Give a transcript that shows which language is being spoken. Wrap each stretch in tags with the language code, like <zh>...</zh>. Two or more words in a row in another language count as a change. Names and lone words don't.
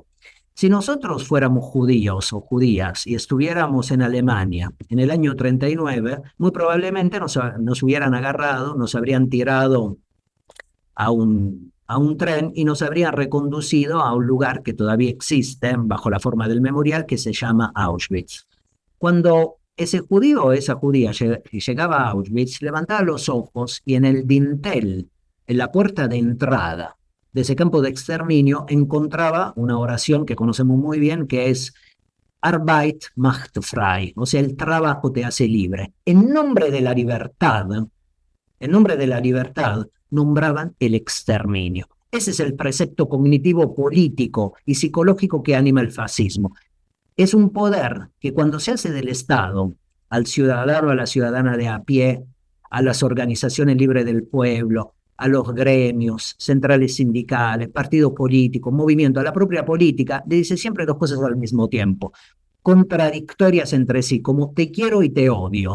<es>Si nosotros fuéramos judíos o judías y estuviéramos en Alemania en el año 39, muy probablemente nos hubieran agarrado, nos habrían tirado a un tren y nos habrían reconducido a un lugar que todavía existe bajo la forma del memorial que se llama Auschwitz. Cuando ese judío o esa judía llegaba a Auschwitz, levantaba los ojos y en el dintel, en la puerta de entrada de ese campo de exterminio, encontraba una oración que conocemos muy bien, que es</es> <de>Arbeit macht frei,</de> <es>o sea, el trabajo te hace libre. En nombre de la libertad, nombraban el exterminio. Ese es el precepto cognitivo político y psicológico que anima el fascismo. Es un poder que cuando se hace del Estado, al ciudadano, a la ciudadana de a pie, a las organizaciones libres del pueblo, a los gremios, centrales sindicales, partidos políticos, movimiento, a la propia política, le dice siempre dos cosas al mismo tiempo, contradictorias entre sí, como te quiero y te odio.</es>